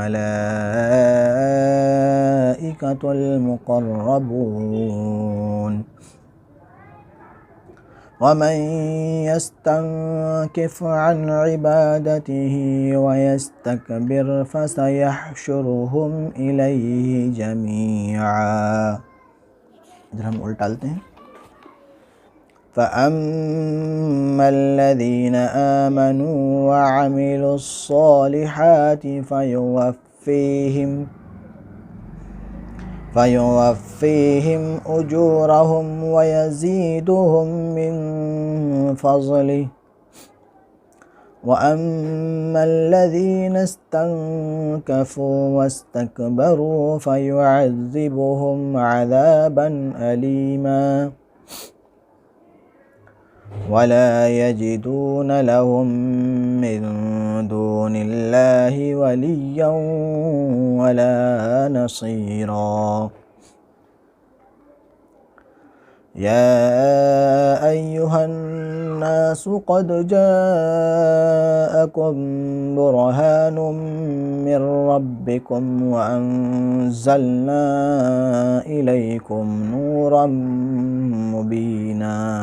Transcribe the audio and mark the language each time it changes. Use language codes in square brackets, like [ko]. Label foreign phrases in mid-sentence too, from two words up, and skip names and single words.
[ar] الملائكة المقربون ومن يستنكف عن عبادته ويستكبر فسيحشرهم إليه جميعا. [hi] इधर हम उल्टा डालते हैं। [ar] فأما الذين آمنوا وعملوا الصالحات فيوفيهم أجورهم ويزيدهم من فضله وأما الذين استنكفوا واستكبروا فيعذبهم عذابا أليما ولا يجدون لهم من دون الله وليا ولا نصيرا. يا أيها الناس قد جاءكم برهان من ربكم وأنزلنا إليكم نورا مبينا.